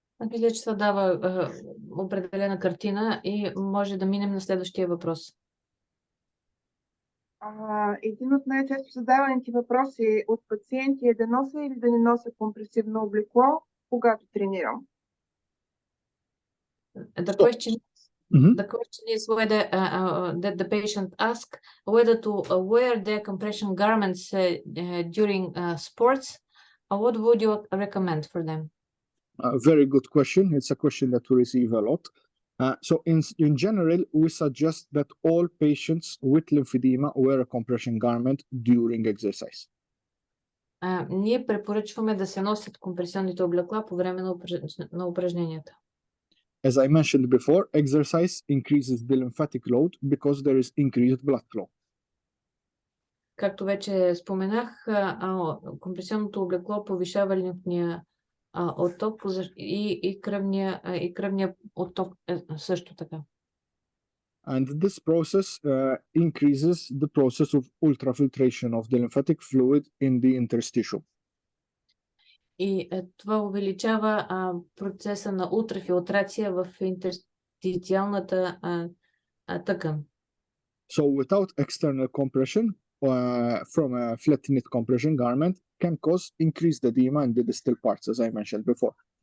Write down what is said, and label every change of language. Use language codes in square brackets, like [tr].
[bg] Мисля, че това дава определена картина и може да минем на следващия въпрос. Един от най-често задаваните въпроси от пациенти е да нося или да не нося компресивно облекло, когато тренирам. [en] The question is whether that the patient asks whether to wear their compression garments during sports, or what would you recommend for them? Very good question. It's a question that we receive a lot. So in general, we suggest that all patients with lymphedema wear a compression garment during exercise. [bg] Ние препоръчваме да се носят компресионните облекла по време на упражненията. [en] As I mentioned before, exercise increases the lymphatic load because there is increased blood flow. [bg] Както вече споменах, компресионното облекло повишава отток и кръвния отток също така. [en] And this process increases the process of ultrafiltration of the lymphatic fluid in the interstitium. [bg] И това увеличава процеса на ултрафилтрация в интерстициалната тъкан. [en] So without external compression from a flat knit compression garment can cause increased edema in the distal parts, as I mentioned before.